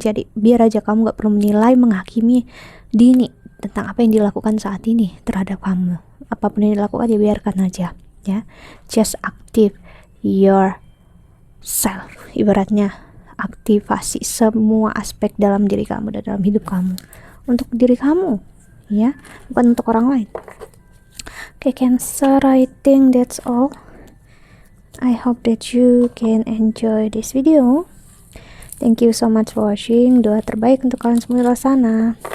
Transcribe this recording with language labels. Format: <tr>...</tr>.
<id>Jadi biar aja kamu gak perlu menilai, menghakimi dini tentang apa yang dilakukan saat ini terhadap kamu. Apapun yang dilakukan ya biarkan aja, ya.</id> <en>Just active yourself,</en> <id>ibaratnya aktivasi semua aspek dalam diri kamu dan dalam hidup kamu, untuk diri kamu, ya, bukan untuk orang lain.</id> <en>Okay, Cancer, I think that's all. I hope that you can enjoy this video. Thank you so much for watching.</en> <id>Doa terbaik untuk kalian semua di luar sana.</id>